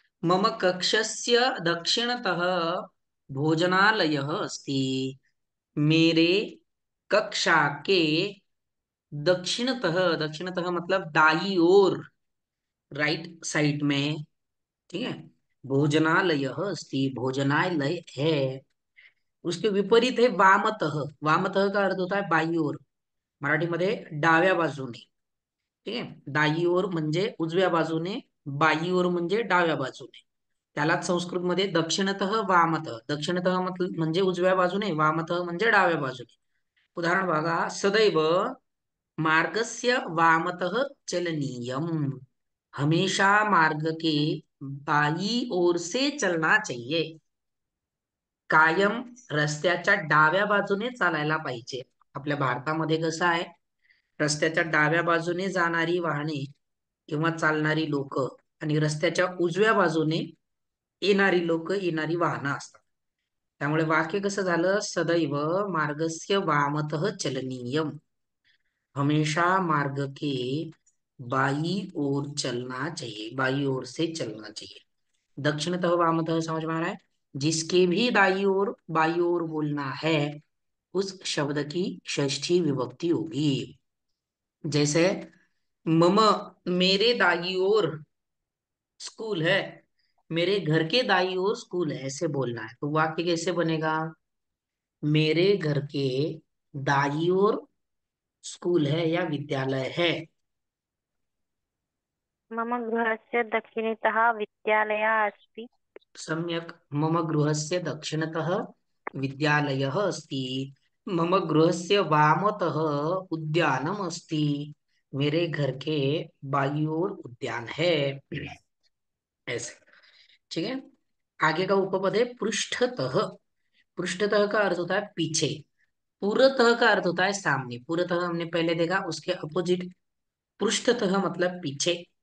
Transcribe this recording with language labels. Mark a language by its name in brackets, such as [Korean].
[Sanskrit] मम कक्षस्य दक्षिणतः भोजनालयः अस्ति। [Hindi] मेरे कक्षा के दक्षिणतः, दक्षिणतः मतलब दाई ओर, राइट साइड में। ठीक है। [Sanskrit] भोजनालयः अस्ति, [Hindi] भोजनालय है। उसके विपरीत है वामतः। वामतः का अर्थ होता है बाई ओर, [Marathi] मराठीमध्ये डाव्या बाजूने। ठीक आहे। दाई ओर म्हणजे उजव्या बाजूने, बाई ओर म्हणजे डाव्या बाजूने. त्यालाच संस्कृतमध्ये दक्षिणतः वामतः, दक्षिणतः म्हणजे उजव्या बाजूने, वामतः म्हणजे डाव्या बाजूने. उदाहरण बघा, [Sanskrit] सदैव मार्गस्य वामतः चलनीयम। [Hindi] हमेशा मार्ग के बाई ओर से चलना चाहिए। [Marathi] कायम रस्त्याच्या डाव्या बाजूने चालायला पाहिजे. आपल्या भारतामध्ये कसं आहे, रस्त्याच्या डाव्या बाजूने जाणारी वाहने किंवा चालणारी लोक आणि रस्त्याच्या उजव्या बाजूने येणारी लोक, येणारी वाहनं असतात. त्यामुळे वाक्य कसं झालं, [Sanskrit] सदैव मार्गस्य वामतः चलनीयम, [Hindi] हमेशा मार्ग के बाई ओर चलना चाहिए, बाई ओर से चलना चाहिए। दक्षिणतः वामतः समझ में आ रहा है। जिसके भी दाई ओर बाई ओर बोलना है उस शब्द की षष्ठी विभक्ति होगी। जैसे मम, मेरे दाई ओर स्कूल है, मेरे घर के दाई ओर स्कूल है, ऐसे बोलना है। तो वाक्य कैसे बनेगा? मेरे घर के दाई ओर स्कूल है या विद्यालय है। [Sanskrit] मम गृहस्य दक्षिणतः विद्यालयः अस्ति। सम्यक। मम गृहस्य दक्षिणतः विद्यालयः अस्ति। मम गृहस्य वामतः उद्यानम अस्ति। [Hindi] मेरे घर के बाई ओर उद्यान है। ऐसे। ठीक है। आगे का उपपद है पृष्ठतः। पृष्ठतः का अर्थ होता है पीछे। पुरतः का अर्थ होता है सामने। पुरतः हमने पहले देखा, उसके अपोजिट पृष्ठतः मतलब पीछे।